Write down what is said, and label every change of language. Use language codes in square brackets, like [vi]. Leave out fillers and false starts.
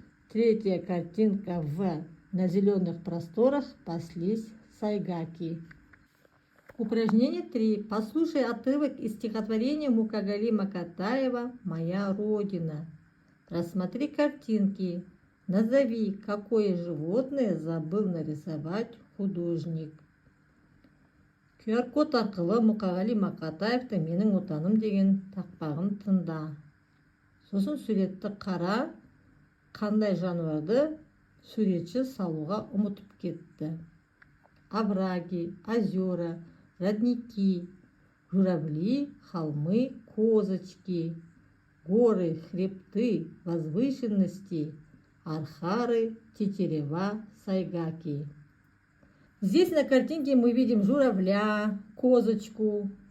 [ru] Третья картинка В. На зеленых просторах паслись сайгаки. Упражнение 3. Послушай отрывок из стихотворения Мукагали Макатаева «Моя Родина». Рассмотри картинки. Назови, какое животное забыл нарисовать художник. [kk] QR-код арқылы Мукагали Макатаевтың «Менің отаным» деген тақпағын тыңда. Сосын суретті қара, қандай жануарды суретші салуға ұмытып кетті. [ru] Овраги, озера, родники, журавли, холмы, козочки, горы, хребты, возвышенности, архары, тетерева, сайгаки. Здесь на картинке мы видим журавля, козочку,